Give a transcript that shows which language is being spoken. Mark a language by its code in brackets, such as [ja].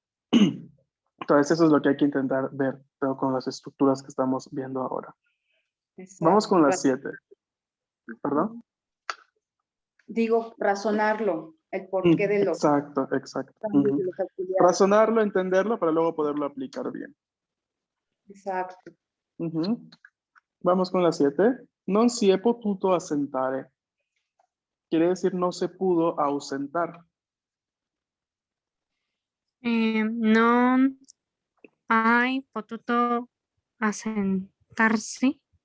[es] Entonces, eso es lo que hay que intentar ver, pero con las estructuras que estamos viendo ahora. Vamos con las 7, ¿perdón? Digo, razonarlo, el porqué de los Exacto, exacto. cambios de Ujú. los auxiliares. Razonarlo, entenderlo, para luego poderlo aplicar bien. Exacto. Ujú. Vamos con la 7. [it] Non si è potuto assentare. [es] Quiere decir no se pudo ausentar. [it] Non hai potuto assentarsi.